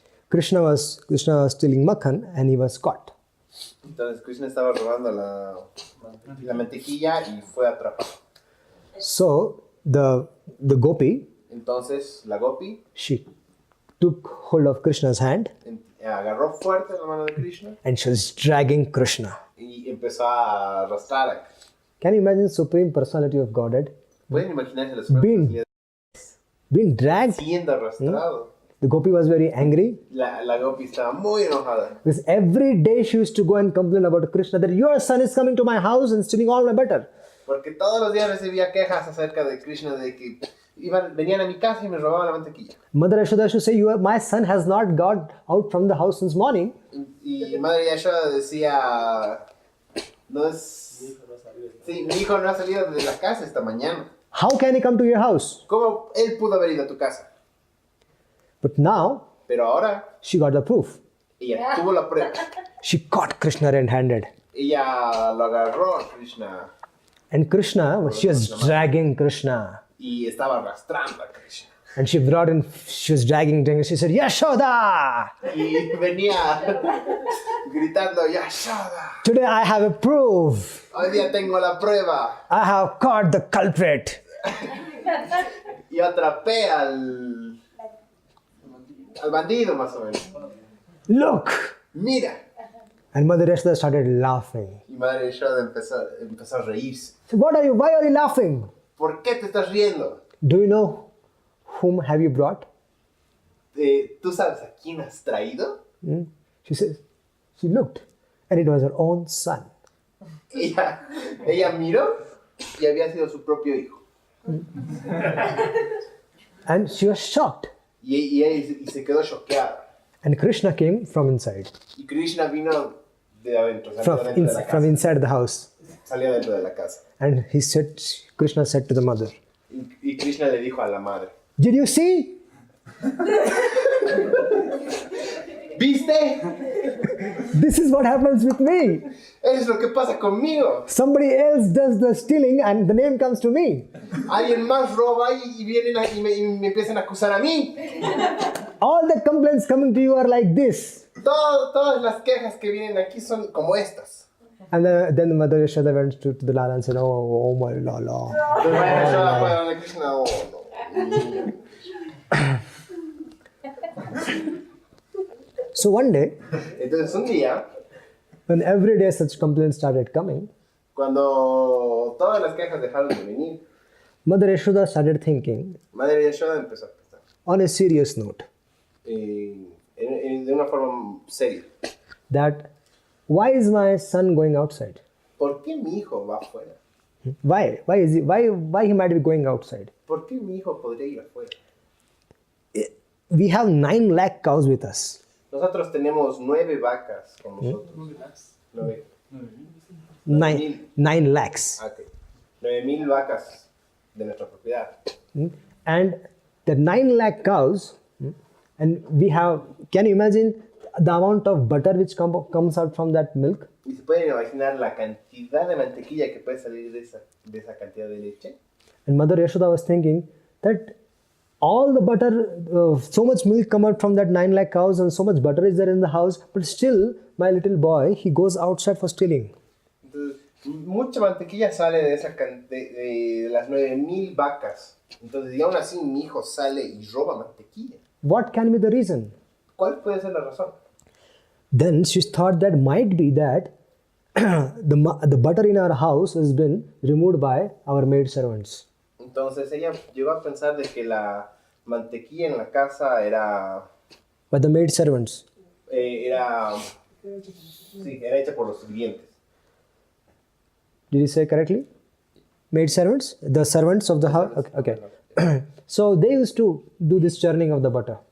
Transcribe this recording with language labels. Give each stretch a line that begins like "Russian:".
English: Krishna was stealing makhan and he was caught.
Spanish: Entonces Krishna estaba robando la mantequilla y fue atrapado.
English: So the gopi,
Spanish: Entonces la gopi
English: she took hold of Krishna's hand
Spanish: agarró fuerte la mano de Krishna
English: and she was dragging Krishna.
Spanish: y empezó a arrastrar a Krishna.
English: Can you imagine Supreme Personality of Godhead
Spanish: ¿Pueden imaginarse la
English: being dragged?
Spanish: siendo arrastrado?
English: The gopi was very angry
Spanish: La gopi estaba muy enojada.
English: because every day she used to go and complain about Krishna that your son is coming to my house and stealing all my butter.
Spanish: Porque todos los días recibía quejas acerca de Krishna de que venían a mi casa y me robaban la mantequilla.
English: Mother Yashoda used to say, my son has not got out from the house since morning.
Spanish: Y madre Yashoda decía, no es... Sí, mi hijo no ha salido de la casa esta mañana.
English: How can he come to your house?
Spanish: ¿Cómo él pudo haber ido a tu casa?
English: But now,
Spanish: Pero ahora
English: she got the proof.
Spanish: ella tuvo la prueba.
English: She caught Krishna red-handed.
Spanish: Ella lo agarró a Krishna
English: And Krishna, she was dragging Krishna.
Spanish: y estaba arrastrando a Krishna.
English: And she was dragging, she said, Yashoda!
Spanish: Y venía gritando, Yashoda,
English: Today I have a proof.
Spanish: hoy día tengo la prueba.
English: I have caught the culprit.
Spanish: Y atrapé al bandido más o menos.
English: Look!
Spanish: Mira.
English: And Mother Yashoda started laughing.
Spanish: Y madre Yashoda empezó a reírse.
English: So why are you laughing?
Spanish: ¿Por qué te estás riendo?
English: Do you know whom have you brought?
Spanish: ¿Tú sabes a quién has traído?
English: She says, she looked, and it was her own son.
Spanish: Ella miró y había sido su propio hijo.
English: And she was shocked.
Spanish: Y se quedó choqueada.
English: And Krishna came from inside.
Spanish: Y Krishna vino de adentro, salió dentro de la
English: From
Spanish: casa.
English: inside the house.
Spanish: Salió dentro de la casa.
English: And Krishna said to the mother,
Spanish: Y Krishna le dijo a la madre,
English: did you see?
Spanish: ¿viste?
English: This is what happens with me.
Spanish: Eso es lo que pasa conmigo.
English: Somebody else does the stealing and the name comes to me.
Spanish: Alguien más roba y vienen y me empiezan a acusar a mí.
English: All the complaints coming to you are like this.
Spanish: Todas las quejas que vienen aquí son como estas.
English: And then the mother Yashoda went to the Lala and said, oh my Lala.
Spanish: Entonces madre Yashoda fue donde Krishna, oh no.
English: So one day,
Spanish: Entonces un día,
English: when every day such complaints started coming,
Spanish: cuando todas las quejas dejaron de venir,
English: Mother Yashoda started thinking
Spanish: madre Yashoda empezó a pensar
English: on a serious note
Spanish: de una forma seria.
English: that why is my son going outside?
Spanish: ¿Por qué mi hijo va afuera?
English: Why he might be going outside?
Spanish: ¿Por qué mi hijo podría ir afuera?
English: We have 9 lakh cows with us.
Spanish: Nosotros tenemos 9 vacas con nosotros.
English: 9. 9 lakhs. Okay.
Spanish: 9,000 vacas de nuestra propiedad.
English: And the 9 lakh cows, and we have, can you imagine the amount of butter which comes out from that milk?
Spanish: ¿Y se pueden imaginar la cantidad de mantequilla que puede salir de esa cantidad de leche?
English: And Mother Yashoda was thinking that all the butter, so much milk come out from that 9 lakh cows and so much butter is there in the house, but still my little boy, he goes outside for stealing.
Spanish: Entonces, mucha mantequilla sale de las 9,000 vacas. Entonces, y aún así mi hijo sale y roba mantequilla.
English: What can be the reason?
Spanish: ¿Cuál puede ser la razón?
English: Then she thought that might be that the butter in our house has been removed by our maid servants.
Spanish: Entonces ella llegó a pensar de que la mantequilla en la casa era By the maid servants. era hecha por los sirvientes.
English: Did you say correctly? Maid servants? The servants of the house? Okay. So they used to do this churning of the butter.